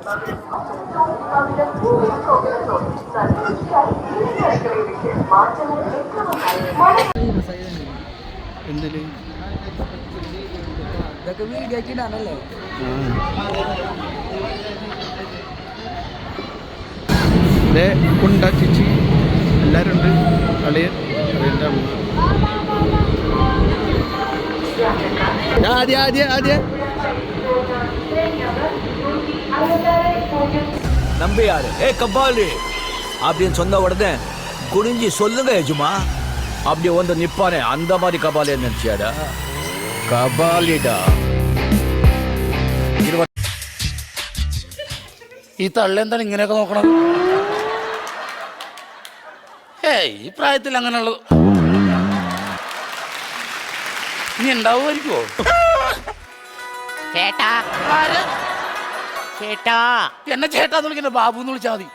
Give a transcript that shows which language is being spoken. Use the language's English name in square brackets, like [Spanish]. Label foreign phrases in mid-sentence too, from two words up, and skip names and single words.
[Malayalam] ഇതൊക്കെ വീഡിയോ ആക്കിയിടാനല്ലേ? കുണ്ട ചേച്ചി എല്ലാവരും ഉണ്ട്. അളിയൻ അളിയൻ്റെ അമ്മ. [Tamil] நம்பியாரு கபாலி அப்படின்னு சொன்ன உடனே குனிஞ்சி சொல்லுங்க எஜுமா அப்படியே வந்து நிப்பானே அந்த மாதிரி கபாலி நினைச்சியாடா கபாலிடா. [Malayalam] ഈ തള്ള എന്താണ് ഇങ്ങനെയൊക്കെ നോക്കണത്? ഈ പ്രായത്തിൽ അങ്ങനെയുള്ളത് ഇനി ഉണ്ടാവുമായിരിക്കോ? എന്നെ ചേട്ടാന്ന് വിളിക്കുന്നത് ബാബു എന്ന് വിളിച്ചാൽ മതി.